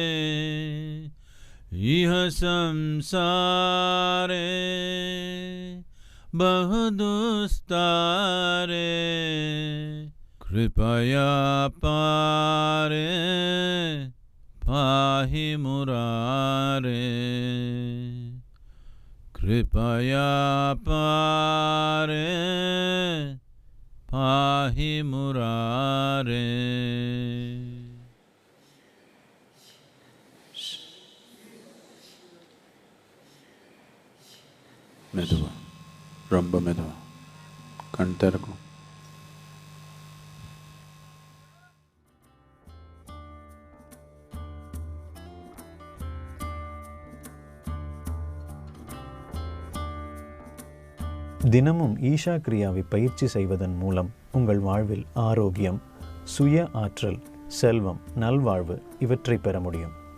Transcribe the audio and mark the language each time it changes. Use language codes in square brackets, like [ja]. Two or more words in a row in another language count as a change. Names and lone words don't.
[sa] इह संसारे बहुदुस्तारे कृपया पारे पाहि मुरारे कृपया पारे पाहि मुरारे [ta] மெதுவா, ரொம்ப மெதுவா. கண் திறக்கும். தினமும் ஈஷா கிரியாவை பயிற்சி செய்வதன் மூலம் உங்கள் வாழ்வில் ஆரோக்கியம், சுய ஆற்றல், செல்வம், நல்வாழ்வு இவற்றை பெற முடியும்.